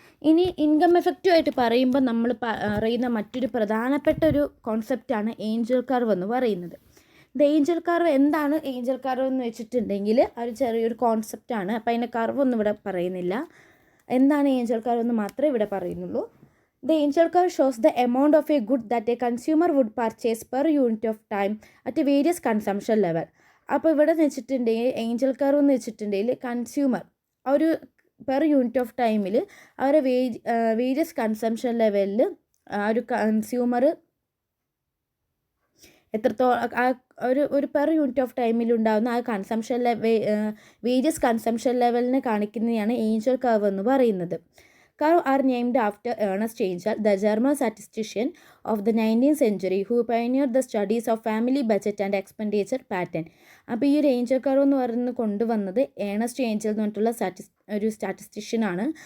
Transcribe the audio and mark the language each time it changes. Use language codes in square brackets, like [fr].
[ml] ഇനി ഇൻകം എഫക്റ്റുമായിട്ട് പറയുമ്പോൾ നമ്മൾ പറയുന്ന മറ്റൊരു പ്രധാനപ്പെട്ട ഒരു കോൺസെപ്റ്റാണ് ഏഞ്ചൽ കർവ് എന്ന് പറയുന്നത്. ഇത് ഏഞ്ചൽ കർവ് എന്താണ്? ഏഞ്ചൽ കർവ് എന്ന് വെച്ചിട്ടുണ്ടെങ്കിൽ ഒരു ചെറിയൊരു കോൺസെപ്റ്റാണ്. അപ്പോൾ അതിൻ്റെ കർവ് ഒന്നും ഇവിടെ പറയുന്നില്ല. എന്താണ് ഏഞ്ചൽ കർവ് എന്ന് മാത്രമേ ഇവിടെ പറയുന്നുള്ളൂ. [en] The angel curve shows the amount of a good that a consumer would purchase per unit of time at a various consumption level. [ml] അപ്പോൾ ഇവിടെ എന്ന് വെച്ചിട്ടുണ്ടെങ്കിൽ ഏഞ്ചൽ കർവ് എന്ന് വെച്ചിട്ടുണ്ടെങ്കിൽ കൺസ്യൂമർ ഒരു പെർ യൂണിറ്റ് ഓഫ് ടൈമിൽ അവരെ വേരിയസ് കൺസംഷൻ ലെവലിൽ ആ ഒരു കൺസ്യൂമർ എത്രത്തോളം ഒരു പെർ യൂണിറ്റ് ഓഫ് ടൈമിൽ ഉണ്ടാകുന്ന ആ കൺസംഷൻ വേരിയസ് കൺസംഷൻ ലെവലിനെ കാണിക്കുന്നതാണ് ഏഞ്ചൽ കർവ് എന്ന് പറയുന്നത്. [en] Curve are named after Ernest Angel, the German statistician of the 19th century who pioneered the studies of family budget and expenditure pattern. [ml] അപ്പോൾ ഈ ഒരു Angel curve എന്ന് പറയുന്നത് കൊണ്ടുവന്നത് ഏണസ്റ്റ് ഏഞ്ചൽ എന്ന് പറഞ്ഞിട്ടുള്ള ഒരു സ്റ്റാറ്റിസ്റ്റിഷ്യനാണ്.